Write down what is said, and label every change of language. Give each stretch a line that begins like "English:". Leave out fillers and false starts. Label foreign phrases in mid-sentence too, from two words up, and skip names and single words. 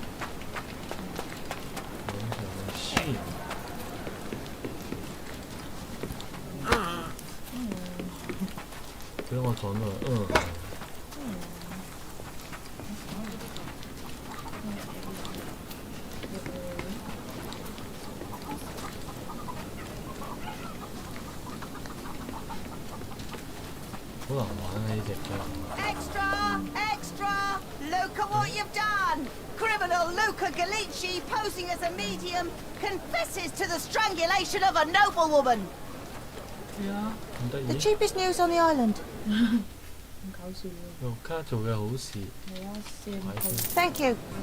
Cantonese: 行上面俾我闖到好難玩啊呢隻
English: Extra! Extra! Look at what you've done! Criminal Luca Gallici, posing as a medium, confesses to the strangulation of a noblewoman. Yeah. The cheapest news on the island.
Cantonese: 咁搞笑喎！盧卡做嘅好事。係啊，射佢。
English: Thank you.